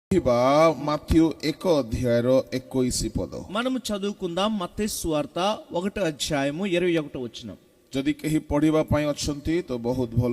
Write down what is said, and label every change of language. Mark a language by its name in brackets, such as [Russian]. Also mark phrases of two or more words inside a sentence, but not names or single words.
[Telugu] మాథ్యూ 1 అధ్యాయର 21 పద మనము చదువుకుందాం. మత్తయి సువార్త 1 అధ్యాయము 21 వచనం. [Odia] ଯଦି କେହି ପଢିବା ପାଇଁ ଅଛନ୍ତି ତ ବହୁତ ଭଲ,